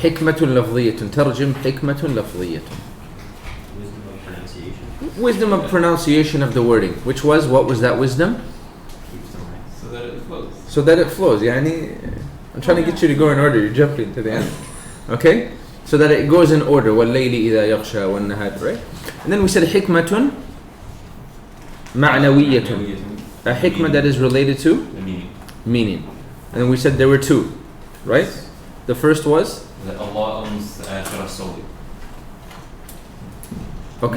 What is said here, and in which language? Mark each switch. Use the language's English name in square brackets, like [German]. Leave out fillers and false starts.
[Arabic] حكمة لفظية. ترجم حكمة لفظية. [English] Wisdom of pronunciation. Wisdom of pronunciation of the wording. Which was, what was that wisdom? Keeps them right. So that it flows. So that it flows. يعني, I'm trying to get you to go in order. You're jumping to the end. Okay? So that it goes in order. [Arabic] وَاللَّيْلِ إِذَا يَغْشَى وَالنَّهَارِ, right? [English] And then we said [Arabic] حكمة معنوية. [English] A hikmah that is related to The meaning. meaning. And then we said there were two, right? The first was? That Allah owns the akhirah solely. Okay,